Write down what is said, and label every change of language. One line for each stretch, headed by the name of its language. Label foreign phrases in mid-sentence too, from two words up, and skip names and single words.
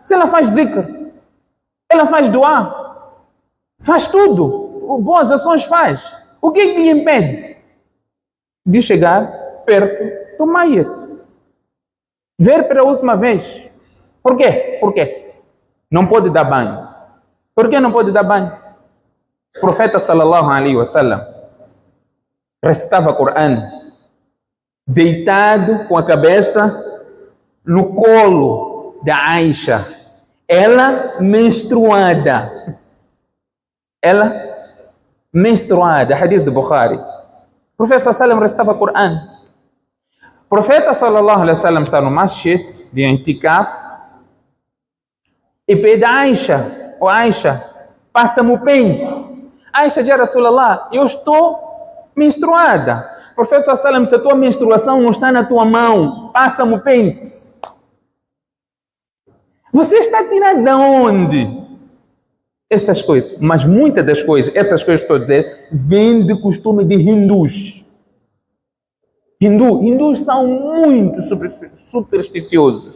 Portuguese: Se ela faz dhikr, ela faz dua, faz tudo, boas ações faz. O que lhe impede de chegar perto do mayit? Ver pela última vez. Por quê? Por quê? Não pode dar banho. Por que não pode dar banho? O profeta
Arabic: صلى الله عليه وسلم
Portuguese: recitava o Corão deitado com a cabeça no colo da Aisha, ela menstruada. Ela menstruada, hadith do Bukhari. O profeta
Arabic: صلى الله عليه وسلم
Portuguese: recitava o Corão. O profeta
Arabic: صلى الله عليه وسلم
Portuguese: está no masjid de Intikaf e pede a Aisha, Aisha, passa-me o pente. Aisha diz, Rasulallah, eu estou menstruada. O profeta
Arabic: صلى الله عليه وسلم,
Portuguese: se a tua menstruação não está na tua mão, passa-me o pente. Você está tirando de onde? Essas coisas, mas muitas das coisas, essas coisas que estou a dizer, vêm de costume de hindus. Hindus são muito supersticiosos.